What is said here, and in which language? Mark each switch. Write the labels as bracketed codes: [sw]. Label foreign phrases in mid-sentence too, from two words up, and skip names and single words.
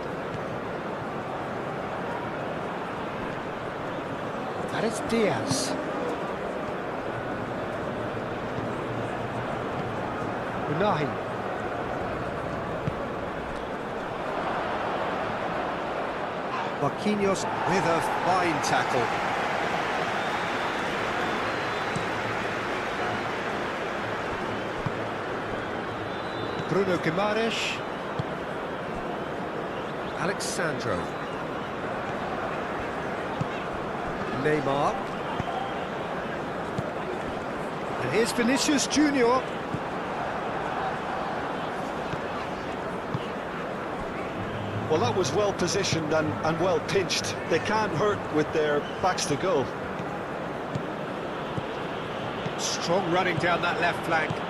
[en] And it's Diaz. Unahi. Marquinhos with a fine tackle. Bruno Guimaraes. Alexandro. Neymar. And here's Vinicius Junior. Well, that was well positioned and well pinched. They can't hurt with their backs to goal. Strong running down that left flank.